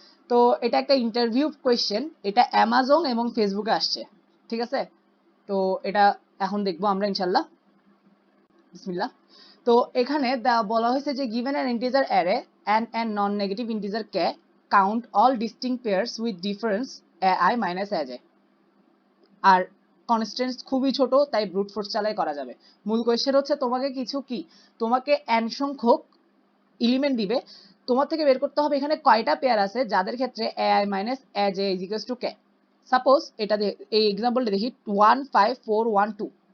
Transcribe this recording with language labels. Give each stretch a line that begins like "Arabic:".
Bangla: তো এটা একটা ইন্টারভিউ কোয়েশ্চেন, এটা অ্যামাজন এবং ফেসবুকে আসছে, ঠিক আছে। তো এটা এখন দেখবো আমরা ইনশাল্লাহ, বিসমিল্লাহ। তো এখানে বলা হয়েছে যে
English: given an integer array and non-negative integer k, count all distinct pairs with difference ai minus aj।
Bangla: আর constants খুবই ছোট, তাই ব্রুট ফোর্স চালাই করা যাবে। মূল কোয়েশ্চেন হচ্ছে তোমাকে n সংখ্যক এলিমেন্ট দিবে, তোমার থেকে বের করতে হবে এখানে কয়টা পেয়ার আছে যাদের ক্ষেত্রে
English: ai minus aj is equals to k।
Bangla: Suppose এটা এই এক্সাম্পলটা দেখি 1 5 4 1 2।